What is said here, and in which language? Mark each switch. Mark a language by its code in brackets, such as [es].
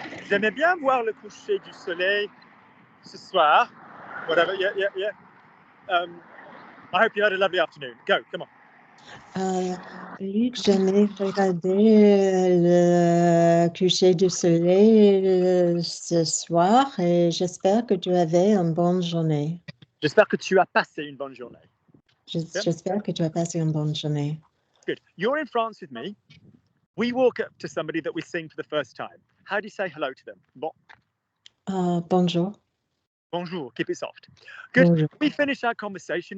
[fr] J'aimais bien voir le coucher du soleil ce soir. [en] Whatever, yeah. I hope you had a lovely afternoon. Go, come on. [fr] Luc, j'aimais regarder le coucher du soleil ce soir et j'espère que tu avais une bonne journée. J'espère que tu as passé une bonne journée. J'espère que tu as passé une bonne journée. [en] Good. You're in France with me. We walk up to somebody that we're seeing for the first time. How do you say hello to them? [fr] Bon. Bonjour. [en] Bonjour. Keep it soft. Good. [fr] Bonjour. [en] We finish our conversation.